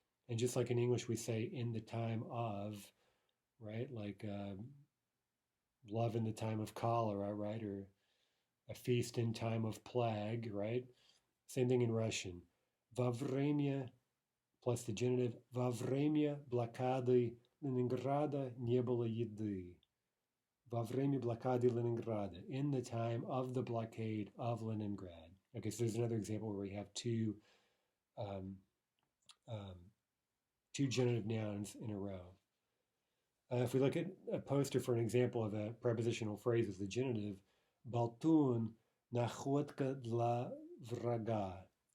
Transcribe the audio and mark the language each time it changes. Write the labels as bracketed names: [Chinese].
[English] And just like in English, we say in the time of, right? Like love in the time of cholera, right? Or a feast in time of plague, right? Same thing in Russian. [Russian] Во время [English] plus the genitive. [Russian] Во время блокады Leningrada не было еды. Во время блокады Leningrada. [English] In the time of the blockade of Leningrad. Okay, so there's another example where we have two genitive nouns in a row. If we look at a poster for an example of a prepositional phrase with the genitive, [Russian] Болтун находка для врага.